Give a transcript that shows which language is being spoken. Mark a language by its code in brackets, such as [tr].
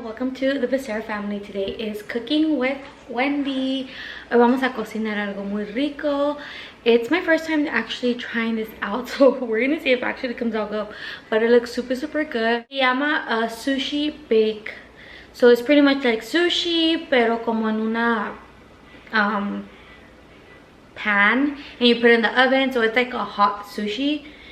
[en] Welcome to the Becerra family. Today is cooking with Wendy. [es] Hoy vamos a cocinar algo muy rico. [en] It's my first time actually trying this out, so we're gonna see if it actually comes out good, but it looks super good. [es] Se llama sushi bake. [en] So it's pretty much like sushi, [es] pero como en una pan, [en] and you put it in the oven, so it's like a hot sushi.